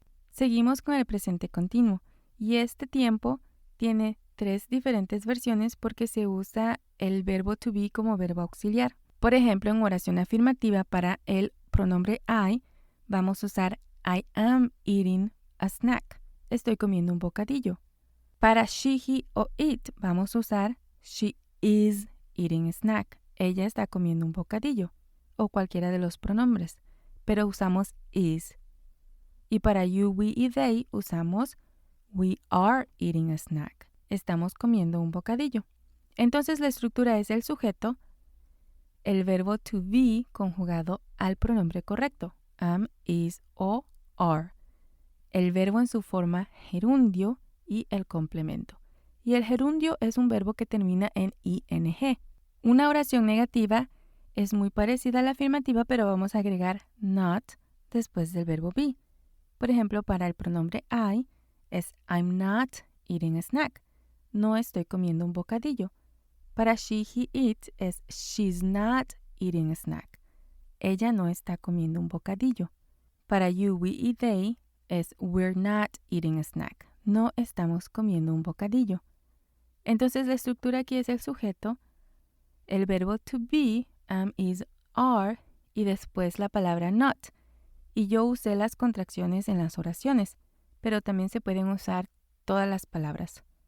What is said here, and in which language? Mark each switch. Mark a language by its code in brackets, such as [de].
[es] Seguimos con el presente continuo y este tiempo tiene tres diferentes versiones porque se usa el verbo to be como verbo auxiliar. Por ejemplo, en oración afirmativa para el pronombre I, vamos a usar [en] I am eating a snack. [es] Estoy comiendo un bocadillo. Para she, he o it, vamos a usar [en] she is eating a snack. [es] Ella está comiendo un bocadillo. O cualquiera de los pronombres, pero usamos is. Y para you, we y they usamos [en] we are eating a snack. [es] Estamos comiendo un bocadillo. Entonces la estructura es el sujeto, el verbo to be conjugado al pronombre correcto, am, is o are, el verbo en su forma gerundio y el complemento. Y el gerundio es un verbo que termina en ing. Una oración negativa es muy parecida a la afirmativa, pero vamos a agregar not después del verbo be. Por ejemplo, para el pronombre I es [en] I'm not eating a snack. [es] No estoy comiendo un bocadillo. Para she, he, it es [en] she's not eating a snack. [es] Ella no está comiendo un bocadillo. Para you, we y they es [en] we're not eating a snack. [es] No estamos comiendo un bocadillo. Entonces la estructura aquí es el sujeto, el verbo to be, am, is, are, y después la palabra not. Y yo usé las contracciones en las oraciones, pero también se pueden usar todas las palabras.